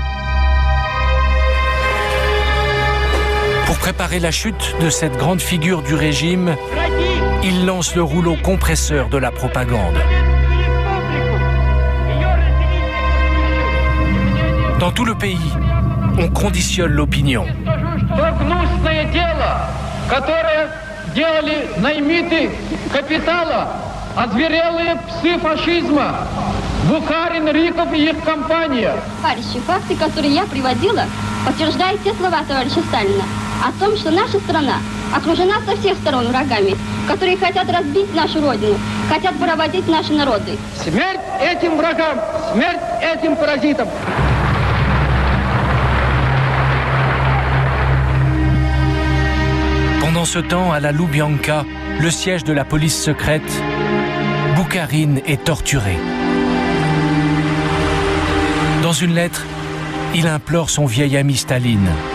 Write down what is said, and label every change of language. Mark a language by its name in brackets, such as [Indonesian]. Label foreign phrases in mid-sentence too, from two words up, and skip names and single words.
[French] Pour préparer la chute de cette grande figure du régime, il lance le rouleau compresseur de la propagande. Dans tout le pays, on conditionne l'opinion. [Russian] Бухарин, Рыков и их компания. Товарищи, факты, которые я приводила, подтверждают те слова товарища Сталина о том, что наша страна окружена со всех сторон врагами, которые хотят разбить нашу родину, хотят поработить наши народы. Смерть этим врагам, смерть этим паразитам. [French] Pendant ce temps, à la Loubianka, le siège de la police secrète, Boukharine est torturé. Dans une lettre, il implore son vieil ami Staline.